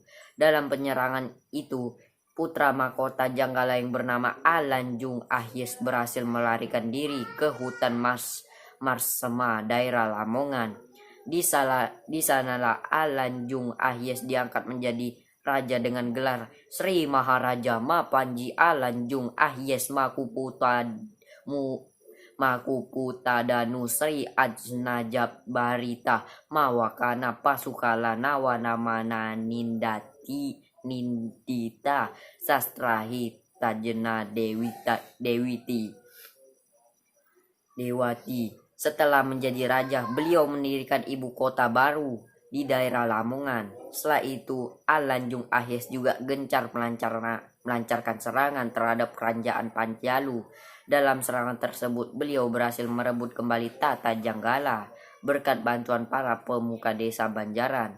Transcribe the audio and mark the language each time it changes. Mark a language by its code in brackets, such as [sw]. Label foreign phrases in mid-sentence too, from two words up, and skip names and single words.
[id] Dalam penyerangan itu, putra mahkota Janggala yang bernama Alanjung Ahyes berhasil melarikan diri ke hutan Marsema, daerah Lamongan. Di sanalah Alanjung Ahyes diangkat menjadi raja dengan gelar Sri Maharaja Mapanji Alanjung Ahyes Makuputadanu Sri Ajnajab Barita Mawakana Pasukala Nawanamana Nindita Sastrahita Jena Dewati. Setelah menjadi raja, beliau mendirikan ibu kota baru di daerah Lamongan. Setelah itu, Alanjung Ahyes juga gencar melancarkan serangan terhadap kerajaan Panjalu. Dalam serangan tersebut, beliau berhasil merebut kembali tata Janggala berkat bantuan para pemuka desa Banjaran.